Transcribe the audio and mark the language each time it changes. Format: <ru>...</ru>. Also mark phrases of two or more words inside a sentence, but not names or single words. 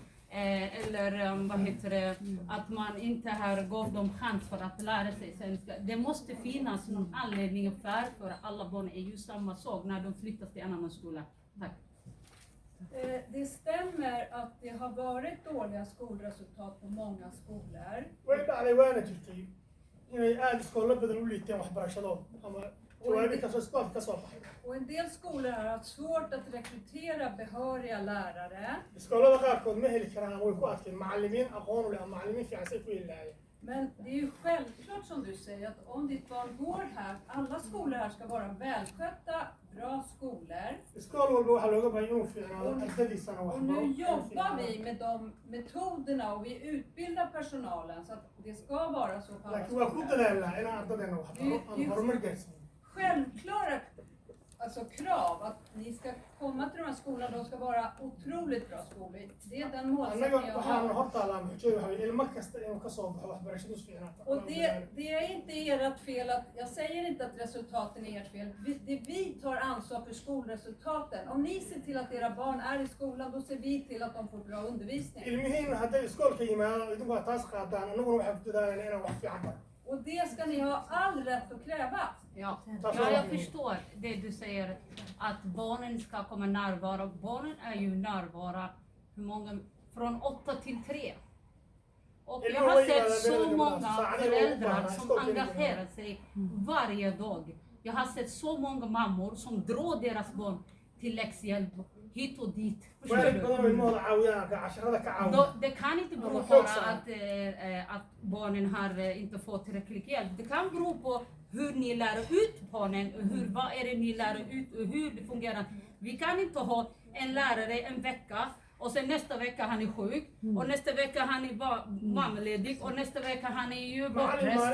<sv>Eller att man inte har gav dem chans för att lära sig svenska. Det måste finnas någon anledning för alla barn är ju samma sak när de flyttas till en annan skola. Tack. Det stämmer att det har varit dåliga skolresultat på många skolor.</sv> <so>way dhacday waana jirtay inay aada iskoolla badan u liiteen waxbarashadooda ama jawaabi kasoo baxay.</so> <sv>Och en del skolor har haft svårt att rekrytera behöriga lärare.</sv> <so>Iskoollada qaarkood ma heli karaan way ku adkeen macallimiin aqoon u leh ama macallimiin fiican say ku ilaayeen.</so> <sv>Men det är ju självklart som du säger att om ditt barn går här, alla skolor här ska vara välskötta, bra skolor.</sv> <so>Iskool walba waxaa looga baahan inuu fiicnaado ardadiisana wax</so> <sv>Och nu jobbar vi med de metoderna och vi utbildar personalen så att det ska vara så på alla</sv> <so>laakiin waa ku</so> <sv>skolor.</sv> <so>dadaalnaa inaan ardadeena wax baro ama horumar gaarsiin.</so> <sv>Självklara krav att ni ska komma till de här skolorna, de ska vara otroligt bra skolor. Det är den målsättningen</sv> <so>annaga</so> <sv>jag</sv> <so>waxaanu</so> <sv>har.</sv> <so>hortaalaa muxuu yahay ilmo kasta inuu ka soo baxo waxbarashadiisu fiicnaata.</so> <sv>Och det är inte ert fel att, jag säger inte att resultaten är ert fel. Vi tar ansvar för skolresultaten. Om ni ser till att era barn är i skolan, då ser vi till att de får bra undervisning.</sv> <so>ilmihiin hadday iskoolka yimaadaan idinku waa taas qaadaan annaguna waxaan ku dadaalanaa inaan wax fiican baro.</so> <sv>Och det ska ni ha all rätt att kräva. Ja, jag förstår det du säger, att barnen ska komma närvara. Barnen är ju närvara från 8 till 3. Och jag har sett så många föräldrar som engagerar sig varje dag. Jag har sett så många mammor som drar deras barn till läxhjälp hit och dit. Förstår</sv> <so>waalid</so> <sv>du?</sv> <so>badan oo ilmahooda caawiyaan casharada ka caawiya.</so> <sv>Det kan inte bero på att barnen har inte fått tillräcklig hjälp. Det kan bero på hur ni lär ut barnen, vad är det ni lär ut och hur det fungerar. Vi kan inte ha en lärare en vecka och sen nästa vecka han är sjuk och nästa vecka han är mammaledig och nästa vecka han är ju bortrest.</sv>